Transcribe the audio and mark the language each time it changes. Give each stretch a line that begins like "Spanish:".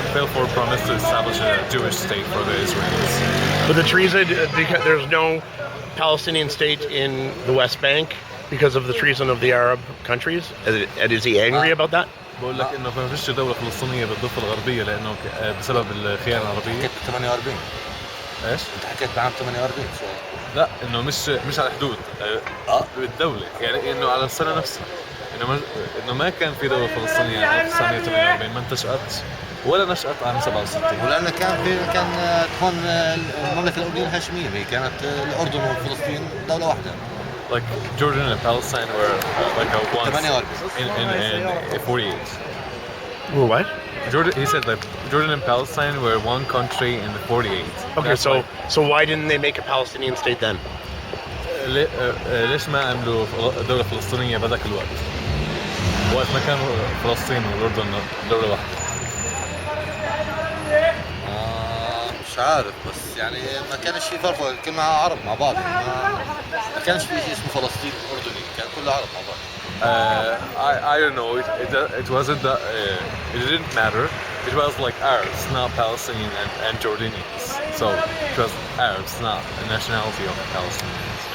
English: And Balfour promised to establish a Jewish state for the Israelis. But the treason, because there's no Palestinian state in the West Bank because of the treason of the Arab countries? And is he angry about that?
Arabic: بقول لك إنه ما فيش دولة فلسطينية بالضفة الغربية لأنه بسبب الخيانة العربية. حكيت 48. إيش؟ أنت حكيت بعام 48 شو؟ لا إنه مش على الحدود بالدولة يعني إنه على السنة نفسها. إنه ما كان في دولة فلسطينية عام 1948 ما انتشأت ولا نشأت عام 67. ولأن كان تكون المملكة الأردنية الهاشمية هي كانت الأردن وفلسطين دولة واحدة.
English: Like Jordan and Palestine were like a once 48. in 48. What? He said that Jordan and Palestine were one country in the 48. Okay, so why didn't they make a Palestinian state then?
Arabic: ليش ما عملوا دولة فلسطينية بذاك الوقت؟ وقت ما كانوا فلسطين والأردن دولة واحدة. مش عارف بس يعني ما كانش في فرق كنا عرب مع بعض ما كانش في شيء اسمه فلسطين أردني كان كله عرب مع بعض.
English: I don't know. It wasn't that. It didn't matter. It was like Arabs, not Palestinian and Jordanians. So it was Arabs, not the nationality of the Palestinians.